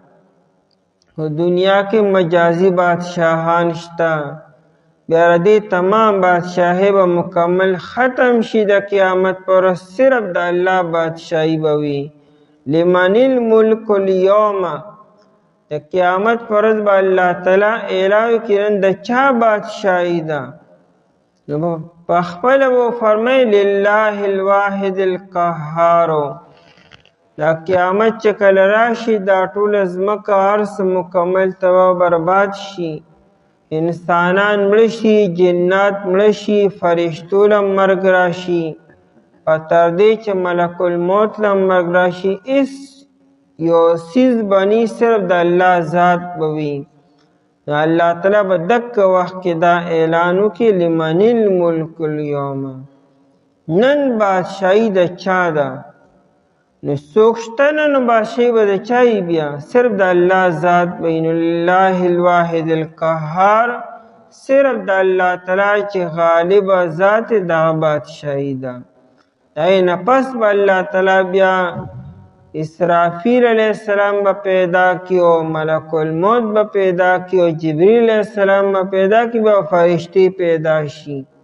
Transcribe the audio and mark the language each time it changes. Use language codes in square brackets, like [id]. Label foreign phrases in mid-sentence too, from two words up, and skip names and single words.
[ps] دنیا کې مجازی بادشاہان شته، بیا دې تمام بادشاہی به مکمل ختم شي د قیامت پر، صرف د الله بادشاہی بوي. [ar] لمن الملک اليوم، [ps] د قیامت پر ورځ به الله تعالی اعلان کړي د چا بادشاہی ده. نو په خپل وو فرمای [ar] لله الواحد القهار. [ps] دا قیامت چې کله راشي دا ټول ځمکه هرڅه مکمل تباه برباد شي، انسانان مړه شي، جنات مړه شي، فرشتو له مرګ راشي، په تر دې چې ملک الموت له مرګ راشي هېڅ یو څیز به ني صرف د الله ذات به وي. الله تعالی به دغه وخت کې دا اعلان وکړي [ar] لمن الملک اليوم، [ps] نن بادشاهي د چا ده؟ نو څوک شته نه، نو بادشاهي به د چا وي؟ بیا صرف د الله ذات به وي. نو [ar] لله الواحد القهار، [ps] صرف د الله تعالی چې غالبه ذات دغه بادشاهي ده. دغې نه پس به الله تعالی بیا اسرافیل [ar] علیه السلام [ps] به پیدا کی او ملک الموت به پیدا کی او جبریل [ar] علیه السلام [ps] به پیدا کی به فرشتي پیدا شي.